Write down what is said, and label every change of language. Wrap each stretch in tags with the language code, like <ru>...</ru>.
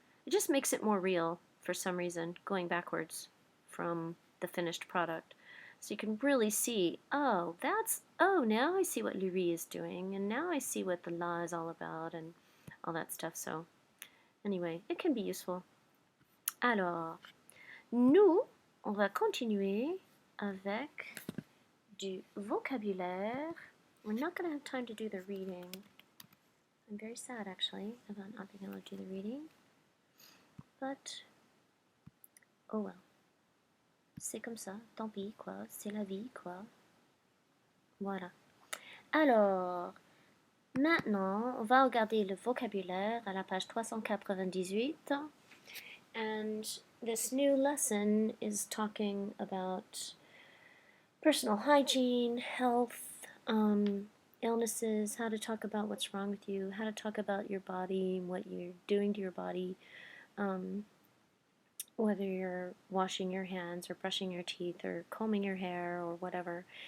<en>It just makes it more real for some reason, going backwards from the finished product. So you can really see, oh, now I see what Lurie is doing, and now I see what the la is all about, and all that stuff. So anyway, it can be useful.</en> <fr>Alors, nous, on va continuer avec du vocabulaire.</fr> <en>We're not going to have time to do the reading. I'm very sad, actually, about not being able to do the reading. But, oh well.</en> <fr>C'est comme ça, tant pis, quoi. C'est la vie, quoi. Voilà. Alors, maintenant, on va regarder le vocabulaire à la page 398.</fr> <en>And this new lesson is talking about personal hygiene, health, illnesses, how to talk about what's wrong with you, how to talk about your body, what you're doing to your body, whether you're washing your hands or brushing your teeth or combing your hair or whatever.</en>